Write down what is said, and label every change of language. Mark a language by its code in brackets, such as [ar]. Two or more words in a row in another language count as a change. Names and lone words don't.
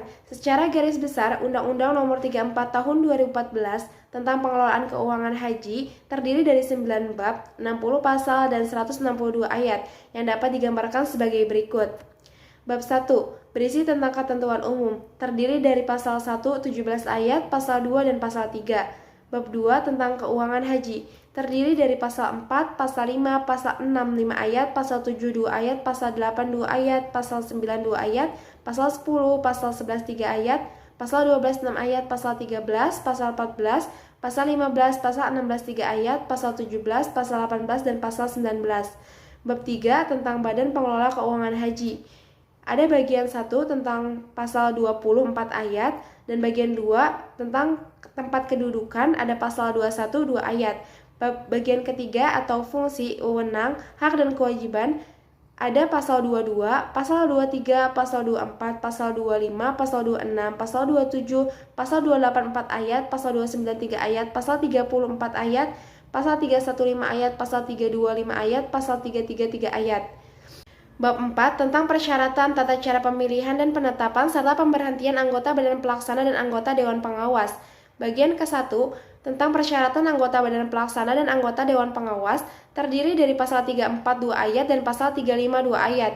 [id] Secara garis besar, Undang-Undang Nomor 34 Tahun 2014 tentang pengelolaan keuangan haji terdiri dari 9 bab, 60 pasal, dan 162 ayat yang dapat digambarkan sebagai berikut. Bab 1. Berisi tentang ketentuan umum, terdiri dari pasal 1, 17 ayat, pasal 2, dan pasal 3. Bab 2 tentang keuangan haji, terdiri dari pasal 4, pasal 5, pasal 6, 5 ayat, pasal 7, 2 ayat, pasal 8, 2 ayat, pasal 9, 2 ayat, pasal 10, pasal 11, 3 ayat, pasal 12, 6 ayat, pasal 13, pasal 14, pasal 15, pasal 16, 3 ayat, pasal 17, pasal 18, dan pasal 19. Bab 3 tentang Badan Pengelola Keuangan Haji. Ada bagian 1 tentang pasal 24 ayat dan bagian 2 tentang tempat kedudukan ada pasal 21 2 ayat. Bagian ketiga atau fungsi, wewenang, hak dan kewajiban ada pasal 22, pasal 23, pasal 24, pasal 25, pasal 26, pasal 27, pasal 284 ayat, pasal 293 ayat, pasal 34 ayat, pasal 315 ayat, pasal 325 ayat, pasal 333 ayat. Bab 4 tentang persyaratan, tata cara pemilihan dan penetapan serta pemberhentian anggota Badan Pelaksana dan anggota Dewan Pengawas. Bagian ke-1 tentang persyaratan anggota Badan Pelaksana dan anggota Dewan Pengawas terdiri dari pasal 342 ayat dan pasal 352 ayat.